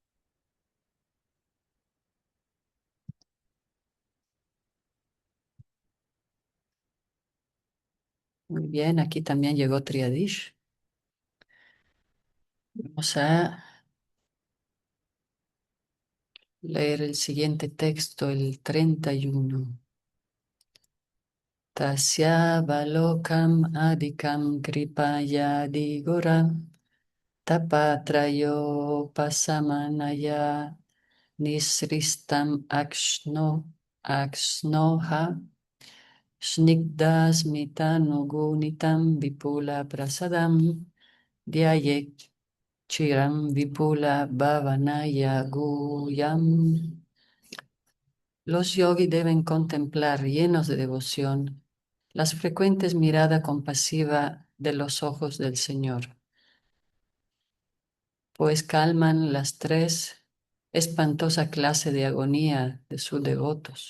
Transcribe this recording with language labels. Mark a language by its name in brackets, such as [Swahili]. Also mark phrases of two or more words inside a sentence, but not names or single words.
[Spanish] Muy bien, aquí también llegó Triadish. Vamos a leer el siguiente texto, el 31. [Sanskrit] Tasya balokam adikam kripaya digora tapatrayo pasamanaya nisristam aksnoha snigdasmitanugunitam vipula prasadam Dhyayek Chiram Vipula Bhavanaya Guyam. [Spanish] Los yogis deben contemplar, llenos de devoción, las frecuentes miradas compasivas de los ojos del Señor, pues calman las tres espantosa clase de agonía de sus devotos.